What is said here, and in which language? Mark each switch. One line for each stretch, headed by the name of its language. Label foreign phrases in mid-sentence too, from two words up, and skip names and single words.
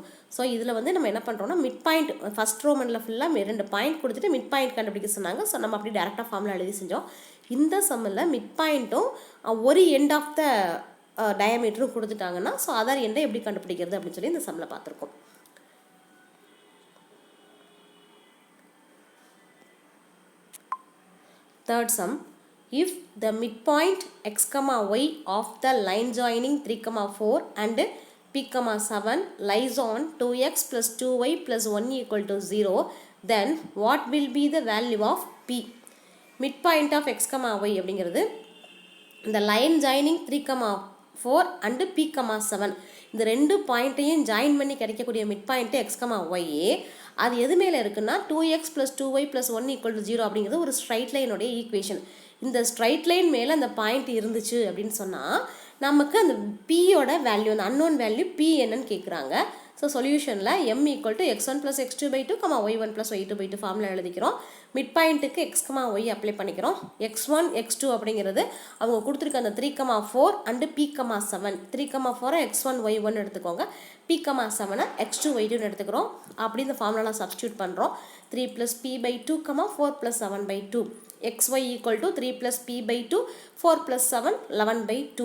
Tamil: ஸோ இதில் வந்து நம்ம என்ன பண்ணுறோம்னா மிட் பாயிண்ட்
English: first Roman
Tamil: ஃபுல்லாக 2 பாயிண்ட் கொடுத்துட்டு மிட் பாயிண்ட் கண்டுபிடிக்க சொன்னாங்க. ஸோ நம்ம அப்படி டேரெக்டாக ஃபார்முலா எழுதி செஞ்சோம். இந்த சம்மில் மிட் பாயிண்ட்டும் ஒரு
English: end of the diameter
Tamil: கொடுத்துட்டாங்கன்னா ஸோ
English: other end
Tamil: எப்படி கண்டுபிடிக்கிறது அப்படின்னு சொல்லி இந்த சம்மில் பார்த்துருக்கோம்.
English: Third sum, if the midpoint x, y of the line joining 3, 4 and P, 7 lies on 2x + 2y + 1 = 0, then what will be the value of P? Midpoint of x, y
Tamil: அப்படிங்கிறது இந்த
English: line joining
Tamil: 3, 4 and P, 7 இந்த ரெண்டு பாயிண்ட்டையும் ஜாயின் பண்ணி கிடைக்கக்கூடிய மிட் பாயிண்ட் எக்ஸ், ஒய். அது எது மேலே இருக்குன்னா 2x + 2y + 1 = 0 அப்படிங்கிறது ஒரு
English: straight line
Tamil: ஈக்குவேஷன். இந்த ஸ்ட்ரைட் லைன் மேலே அந்த பாயிண்ட் இருந்துச்சு அப்படின்னு சொன்னால் நமக்கு அந்த பியோட வேல்யூ, அந்த
English: unknown value
Tamil: பி என்னன்னு கேட்குறாங்க. ஸோ சொல்யூஷனில் M = x1 + x2/2, y1 + y2/2 ஃபார்முலா எழுதிக்கிறோம். மிட் பாயிண்ட்டுக்கு x, y அப்ளை பண்ணிக்கிறோம். x1 x2 அப்படிங்கிறது அவங்க கொடுத்துருக்க அந்த 3, 4 அண்டு P, 7. 3, 4 x1 y1 எடுத்துக்கோங்க, P, 7 x2 y2 எடுத்துக்கிறோம். அப்படி இந்த ஃபார்முலாவில் சப்ஸ்டியூட் பண்ணுறோம். 3 + p/2, 4 + 7/2. xy = 3 + p/2, 4 + 7 11/2.